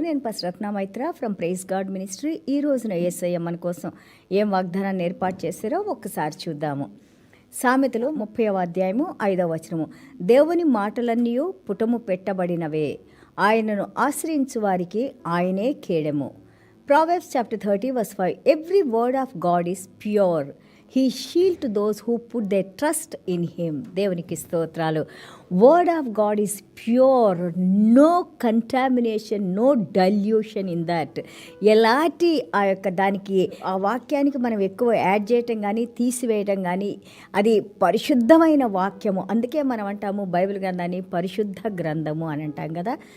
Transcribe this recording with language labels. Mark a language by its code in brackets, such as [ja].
[te] నేను రత్న Maitra from praise God ministry. ఈ రోజున యేసయ్య మన కోసం ఏం వాగ్దానాన్ని ఏర్పాటు చేశారో ఒక్కసారి చూద్దాము. సామెతలు 30వ అధ్యాయము 5వ వచనము. దేవుని మాటలన్నీ పుటము పెట్టబడినవే, ఆయనను ఆశ్రయించు వారికి ఆయనే కేడెము. [en] Proverbs chapter 30 verse 5. Every word of God is pure. He shield to those who put their trust in him. [te] దేవునికి స్తోత్రాలు. [en] Word of God is pure, no contamination, no dilution in that. [te] ఎలాంటి దానికి ఆ వాక్యానికి మనం ఎక్కువ యాడ్ చేయటం కానీ తీసివేయటం కానీ, అది పరిశుద్ధమైన వాక్యము. అందుకే మనం అంటాము బైబిల్ గ్రంథాన్ని పరిశుద్ధ గ్రంథము అని అంటాం కదా.